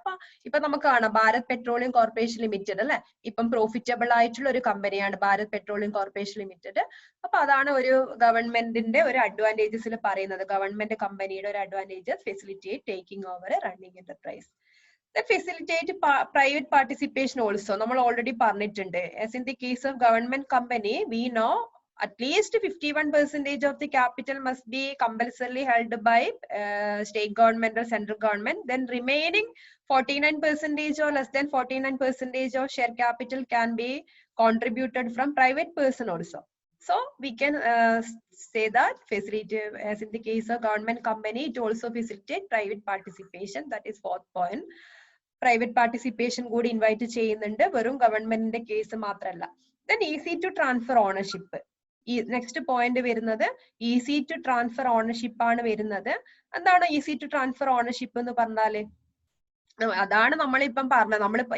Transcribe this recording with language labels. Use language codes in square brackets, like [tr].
[ml] അപ്പൊ ഇപ്പൊ നമുക്ക് കാണാം ഭാരത് പെട്രോളിയം കോർപ്പറേഷൻ ലിമിറ്റഡ് അല്ലെ, ഇപ്പം പ്രോഫിറ്റബിൾ ആയിട്ടുള്ള ഒരു കമ്പനിയാണ് ഭാരത് പെട്രോളിയം കോർപ്പറേഷൻ ലിമിറ്റഡ്. അപ്പൊ അതാണ് ഒരു ഗവൺമെന്റിന്റെ ഒരു അഡ്വാൻറ്റേജസിൽ പറയുന്നത്. [en] government [ml] കമ്പനിയുടെ ഒരു [en] Advantages facilitate taking over a running enterprise. Facilitate private participation also. [ml] നമ്മൾ already പറഞ്ഞിട്ടുണ്ട്. [en] As in the case of government company, we know at least 51% of the capital must be compulsorily held by state government or central government. Then remaining 49% or less than 49% of share capital can be contributed from private person also. So we can say that facilitate, as in the case of government company, it also facilitate private participation. That is fourth point. [ml] Private participation കൂടി invite ചെയ്യുന്നുണ്ട്, വെറും ഗവൺമെന്റിന്റെ case മാത്രമല്ല. [en] Then easy to transfer ownership. ഈ next point [ml] വരുന്നത് [en] easy to transfer ownership [ml] ആണ് വരുന്നത്. എന്താണ് ഈസി ടു ട്രാൻസ്ഫർ ഓണർഷിപ്പ് എന്ന് പറഞ്ഞാല്? അതാണ് നമ്മളിപ്പം പറഞ്ഞത്.